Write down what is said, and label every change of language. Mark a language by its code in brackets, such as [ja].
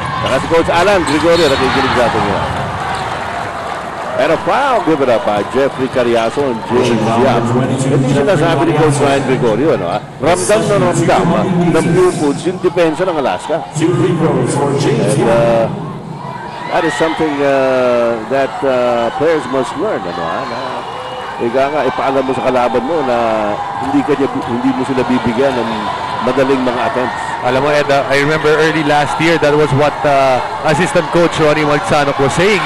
[tl] Saka si Coach Alan Gregorio, nakikinig sa atin niya. [en] And a foul given up by Jeffrey Cariaso and James Yap. [tl] Hindi sinasabi ni Coach Ryan Gregorio, ramdam na ramdam ng Purefoods yung depensa ng Alaska. [en] And that is something that players must learn. [tl] Ipaalam mo sa kalaban mo na hindi mo sila bibigyan ng madaling mga attempts. Alam mo, [en] Ed, I remember early last year, that was what assistant coach Ronnie Magsanok was saying.